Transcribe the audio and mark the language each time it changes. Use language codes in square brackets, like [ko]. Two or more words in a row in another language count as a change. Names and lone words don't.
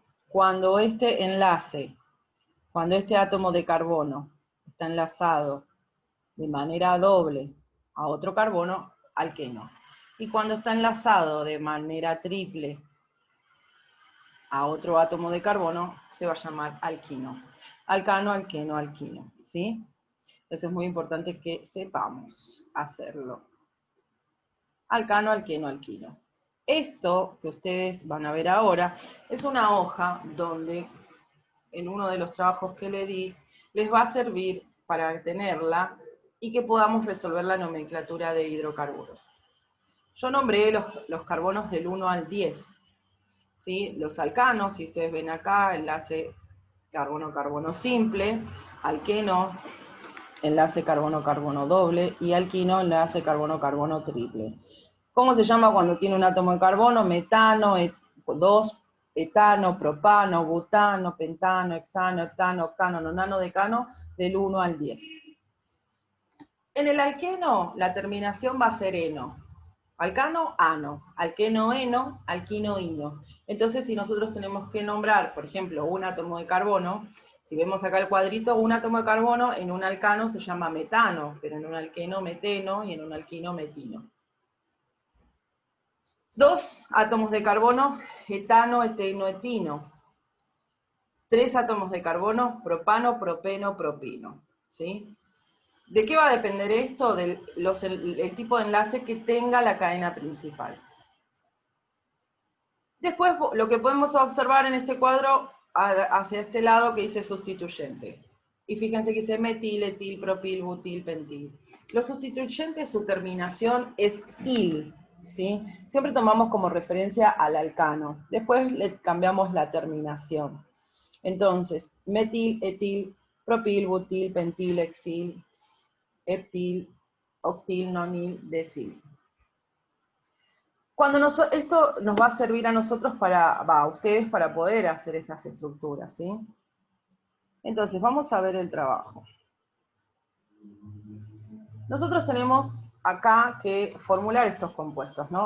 [es] Cuando este átomo de carbono está enlazado de manera doble a otro carbono, alqueno. Y cuando está enlazado de manera triple a otro átomo de carbono, se va a llamar alquino. Alcano, alqueno, alquino, ¿sí? Eso es muy importante que sepamos hacerlo. Alcano, alqueno, alquino. Esto que ustedes van a ver ahora es una hoja donde en uno de los trabajos que le di les va a servir para tenerla y que podamos resolver la nomenclatura de hidrocarburos. Yo nombré los carbonos del 1 al 10. ¿Sí? Los alcanos, si ustedes ven acá, enlace carbono-carbono simple, alqueno, enlace carbono-carbono doble, y alquino, enlace carbono-carbono triple. ¿Cómo se llama cuando tiene un átomo de carbono? Metano, 2, etano, propano, butano, pentano, hexano, heptano, octano, nonano, decano, del 1 al 10. En el alqueno, la terminación va a ser eno. Alcano, ano. Alqueno, eno. Alquino, ino. Entonces, si nosotros tenemos que nombrar, por ejemplo, un átomo de carbono, si vemos acá el cuadrito, un átomo de carbono en un alcano se llama metano, pero en un alqueno, meteno, y en un alquino, metino. 2 átomos de carbono, etano, eteno, etino. 3 átomos de carbono, propano, propeno, propino. ¿Sí? ¿De qué va a depender esto? Del el tipo de enlace que tenga la cadena principal. Después, lo que podemos observar en este cuadro, hacia este lado, que dice sustituyente. Y fíjense que dice metil, etil, propil, butil, pentil. Los sustituyentes, su terminación es il, ¿sí? Siempre tomamos como referencia al alcano. Después le cambiamos la terminación. Entonces, metil, etil, propil, butil, pentil, hexil, heptil, octil, nonil, decil. Esto nos va a servir a nosotros a ustedes para poder hacer estas estructuras, ¿sí? Entonces, vamos a ver el trabajo. Nosotros tenemos acá que formular estos compuestos, ¿no?